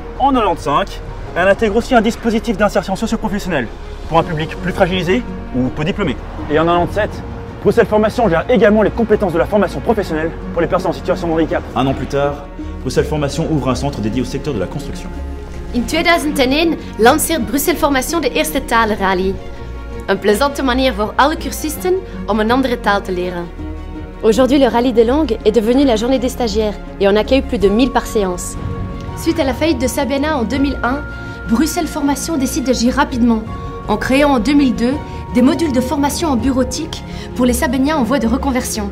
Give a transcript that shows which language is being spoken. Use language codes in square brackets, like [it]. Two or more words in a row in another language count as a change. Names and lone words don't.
[fr] En 95, elle intègre aussi un dispositif d'insertion socio-professionnelle pour un public plus fragilisé ou peu diplômé. Et en 97, Bruxelles Formation gère également les compétences de la formation professionnelle pour les personnes en situation de handicap. Un an plus tard, Bruxelles Formation ouvre un centre dédié au secteur de la construction. [nl] In 2001 lanceert Bruxelles Formation de eerste talenrally. Een plezante manier voor alle cursisten om een andere taal te leren. [fr] Aujourd'hui, le rallye des langues est devenu la journée des stagiaires et on accueille plus de 1000 par séance. Suite à la faillite de Sabena en 2001, Bruxelles Formation décide d'agir rapidement en créant en 2002 des modules de formation en bureautique pour les Sabéniens en voie de reconversion.